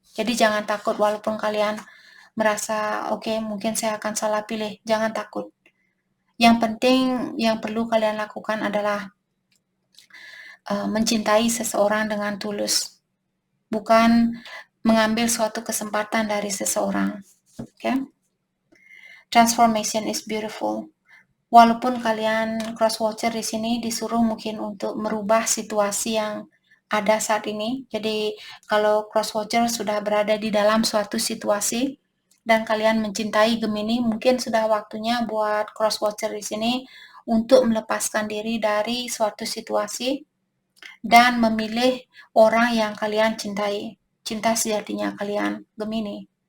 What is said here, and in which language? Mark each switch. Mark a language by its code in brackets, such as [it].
[id] Jadi jangan takut walaupun kalian merasa oke, mungkin saya akan salah pilih, jangan takut. Yang penting yang perlu kalian lakukan adalah mencintai seseorang dengan tulus, bukan mengambil suatu kesempatan dari seseorang. [en] Okay? Transformation is beautiful. [id] Walaupun kalian cross watcher di sini disuruh mungkin untuk merubah situasi yang ada saat ini. Jadi kalau cross watcher sudah berada di dalam suatu situasi dan kalian mencintai Gemini, mungkin sudah waktunya buat cross watcher di sini untuk melepaskan diri dari suatu situasi dan memilih orang yang kalian cintai, cinta sejatinya kalian, Gemini.